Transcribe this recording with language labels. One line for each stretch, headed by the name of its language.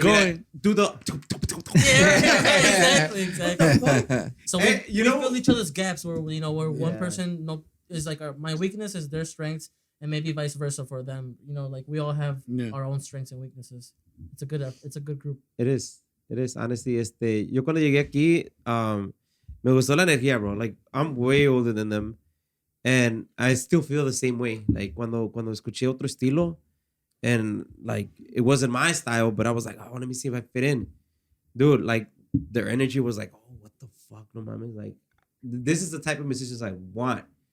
English: going. do the. Yeah, exactly. So Hey, we fill each other's gaps where one person is like my weakness is their strengths, and maybe vice versa for them. You know, like we all have our own strengths and weaknesses. It's a good group. It is. Honestly,
Spanish: yo cuando llegué aquí, me gustó la energía, bro.
English: Like, I'm way older than them. And I still feel the same way. Like,
Spanish: cuando escuché otro estilo,
English: and, like, it wasn't my style, but I was like, oh, let me see if I fit in. Dude, like, their energy was like, oh, what the fuck,
Spanish: no mames.
English: Like, this is the type of musicians I want.